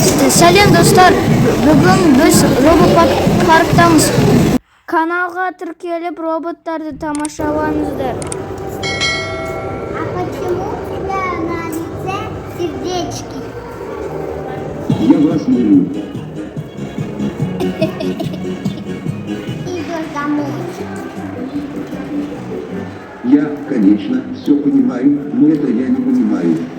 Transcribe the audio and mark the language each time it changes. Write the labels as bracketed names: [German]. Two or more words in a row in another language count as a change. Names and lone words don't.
[Kazakh] Сәлем достар, бүгін біз робот парктамыз. Каналға тіркеліп роботтарды тамашалаңыздар. [Russian] А почему у тебя на лице сердечки? Я вас люблю. Идешь домой. Я, конечно, все понимаю, но это я не понимаю.